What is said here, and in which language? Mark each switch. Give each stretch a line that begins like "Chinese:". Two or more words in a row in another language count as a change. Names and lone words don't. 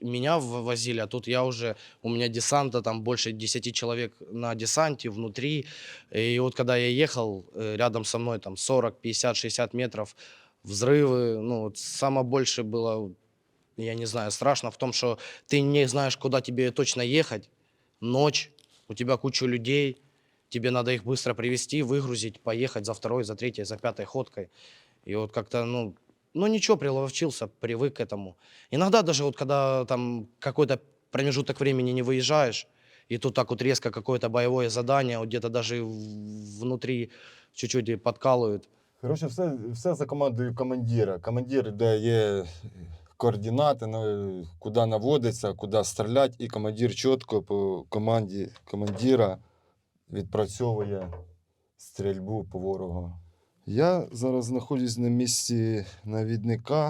Russian: меня возили, а тут я уже, у меня десанта там больше 10 человек на десанте внутри, и вот когда я ехал, рядом со мной там 40, 50, 60 метров, взрывы, ну вот самое большее было, я не знаю, страшно в том, что ты не знаешь, куда тебе точно ехать, ночь, у тебя куча людей, тебе надо их быстро привезти, выгрузить, поехать за второй, за третьей, за пятой ходкой. И вот как-то, ну ничего, приловчился, привык к этому. Иногда даже вот когда там какой-то промежуток времени не выезжаешь, и тут так вот резко какое-то боевое задание, вот где-то даже внутри чуть-чуть подкалывают.
Ukrainian: Коротше, все за командою командира. Командир, де є координати, куди наводиться, куди стріляти, і командир чітко по команді командира відпрацьовує стрільбу по ворогу. Я зараз знаходжусь на місці навідника.